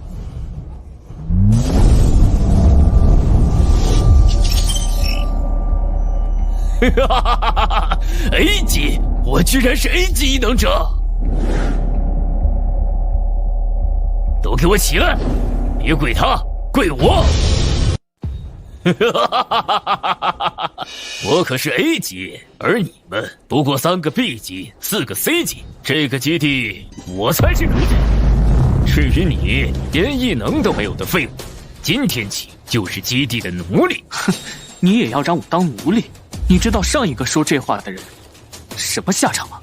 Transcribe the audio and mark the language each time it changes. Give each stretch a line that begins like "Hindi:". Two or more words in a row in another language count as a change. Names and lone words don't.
Chinese: 哈哈哈哈哈 ！A 级，我居然是 A 级異能者！都給我起來，別跪他，跪我！哈哈哈哈哈哈！我可是 A 級，而你們不過3個 B 級，4個 C 級。這個基地我才是主角。至於你連異能都沒有的廢物，今天起就是基地的奴隸。哼，你也要讓我當奴隸？你知道上一個說這話的人什麼下場嗎？